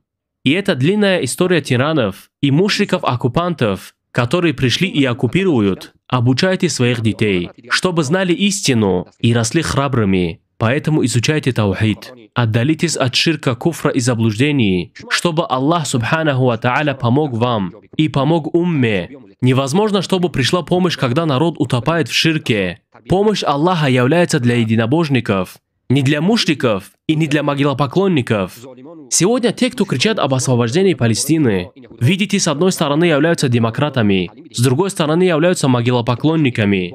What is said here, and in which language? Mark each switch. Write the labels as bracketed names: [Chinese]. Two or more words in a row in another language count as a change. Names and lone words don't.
[Russian] И это длинная история тиранов и мушриков-оккупантов, которые пришли и оккупируют. Обучайте своих детей, чтобы знали истину и росли храбрыми. Поэтому изучайте таухид. Отдалитесь от ширка, куфра и заблуждений, чтобы Аллах [Arabic] سبحانه وتعالى [Russian] помог вам и помог умме. Невозможно, чтобы пришла помощь, когда народ утопает в ширке. Помощь Аллаха является для единобожников. не для мушриков и не для могилопоклонников. Сегодня те, кто кричат об освобождении Палестины, видите, с одной стороны являются демократами, с другой стороны являются могилопоклонниками.